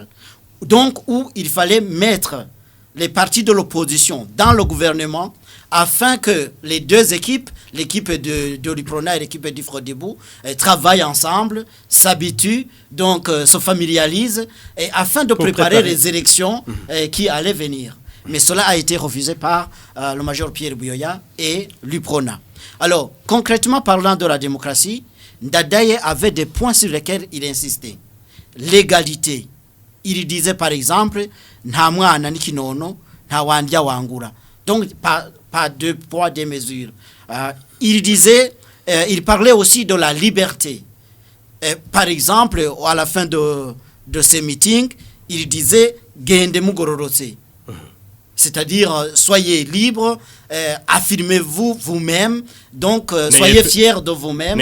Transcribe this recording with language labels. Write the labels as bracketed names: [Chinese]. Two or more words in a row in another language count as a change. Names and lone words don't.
[French] Donc, où il fallait mettre les partis de l'opposition dans le gouvernement afin que les deux équipes, l'équipe de l'UPRONA et l'équipe du Frodebou, travaillent ensemble, s'habituent, donc se familiarisent, et afin de préparer les élections qui allaient venir. Mais cela a été refusé par le major Pierre Buyoya et l'UPRONA. Alors, concrètement parlant de la démocratie, Ndadaye avait des points sur lesquels il insistait. L'égalité. Il disait par exemple, [Rundi] nta mwana n'ikinono, nta wandya wangura. [French] Donc, pas deux poids, deux mesures. Il parlait aussi de la liberté. Par exemple, à la fin de ces meetings, il disait [Rundi] Gende mugororose. [French] C'est-à-dire, soyez libre, affirmez-vous vous-même, donc soyez fiers de vous-même.